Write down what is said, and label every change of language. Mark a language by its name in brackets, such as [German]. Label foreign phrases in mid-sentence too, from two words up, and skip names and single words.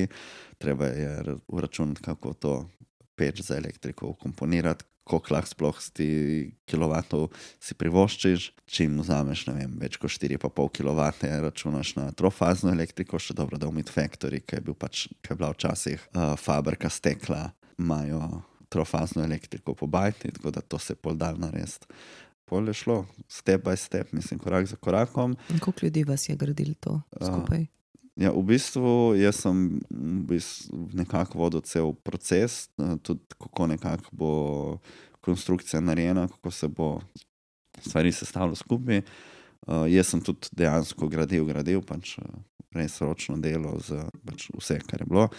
[Slovenian] Treba je uračunati, kako to peč za elektriko ukomponirati, koliko lahko sploh kilovatov si privoščiš. Čim vzameš, več kot 4,5 kilovate, računaš na trofazno elektriko, še dobro, da v Midfactory, ki je bila včasih fabrika stekla, imajo trofazno elektriko po bajti, tako da to se je pol dal narediti. Pol je šlo [English] step by step, [Slovenian] korak za korakom. In koliko ljudi vas je gradili to skupaj? V bistvu jaz sem nekako vodil cel proces, tudi kako nekako bo konstrukcija narejena, kako se bo stvari sestavilo skupaj. Jaz sem tudi dejansko gradil, pač res ročno delo za pač vse, kar je bilo.